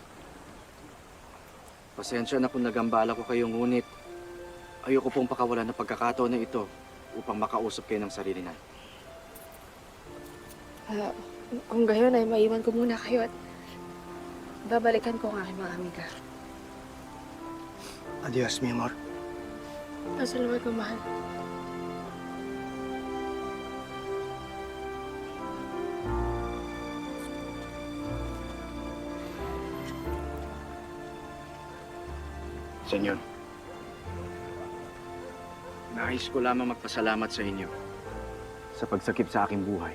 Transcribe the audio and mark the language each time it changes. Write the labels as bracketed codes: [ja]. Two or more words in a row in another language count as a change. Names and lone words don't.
[tl] Pasensya na kung nagambala ko kayo, ngunit ayoko pong pakawalan ng pagkakataon na ito upang makausap kayo ng sarili na. Kung gayon ay maiwan ko muna kayo at babalikan ko ang aking mga amiga. [es] Adios, mi amor. [tl] Salamat ko, mahal. Senyor, nais ko lamang magpasalamat sa inyo sa pagsakip sa aking buhay.